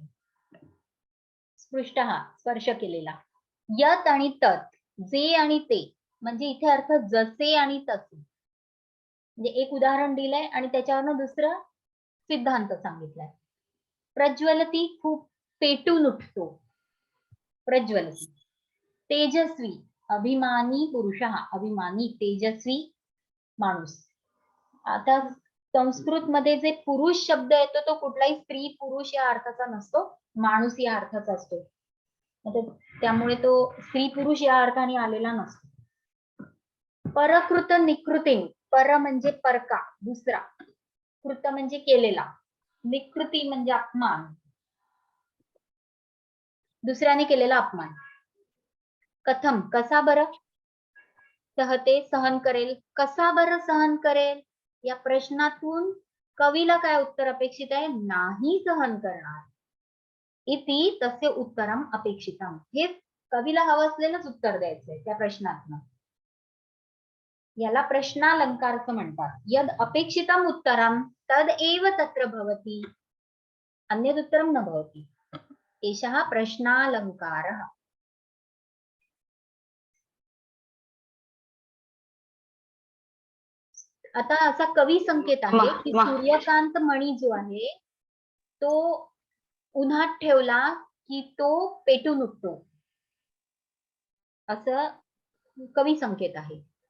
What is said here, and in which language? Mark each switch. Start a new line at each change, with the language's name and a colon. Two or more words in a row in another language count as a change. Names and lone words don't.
Marathi: स्पृष्टः स्पर्श केलेला। यत आणि तत्, जे आणि ते, म्हणजे इथे अर्थ जसे आणि तसे। म्हणजे एक उदाहरण दिलंय आणि त्याच्यावरनं दुसरं सिद्धांत सांगितलाय। प्रज्वलती खूप पेटून उठतो, प्रज्वलती।
Sanskrit: तेजस्वी अभिमानी पुरुषः,
Marathi: अभिमानी तेजस्वी माणूस। आता संस्कृत मध्ये जे पुरुष शब्द येतो तो कुठलाही स्त्री पुरुष या अर्थाचा नसतो, माणूस या अर्थाचा असतो। त्यामुळे तो स्त्री पुरुष या अर्थाने आलेला नसतो।
Sanskrit: परकृत निकृतिं,
Marathi: पर म्हणजे परका दुसरा, कृत म्हणजे केलेला, निकृती म्हणजे अपमान, दुसऱ्याने केलेला अपमान। कथम कसा बरं? सहते सहन करेल. कसा बरं सहन करेल? या प्रश्नातून कवीला काय उत्तर अपेक्षित आहे? नाही सहन करणार.
Sanskrit: इति तस्य उत्तरम अपेक्षितम.
Marathi: हे कवीला हवं असलेलंच उत्तर द्यायचंय त्या प्रश्नातनं. याला प्रश्नालंकार असं म्हणतात.
Sanskrit: यद अपेक्षितम उत्तरम तद एव तत्र भवति, अन्यद उत्तरम न भवति. एषः प्रश्नालंकारः.
Marathi: आता असा कवी संकेत आहे की सूर्यकांत मणी जो आहे तो उन्हात ठेवला की तो पेटून उठतो, असं कवी संकेत आहे.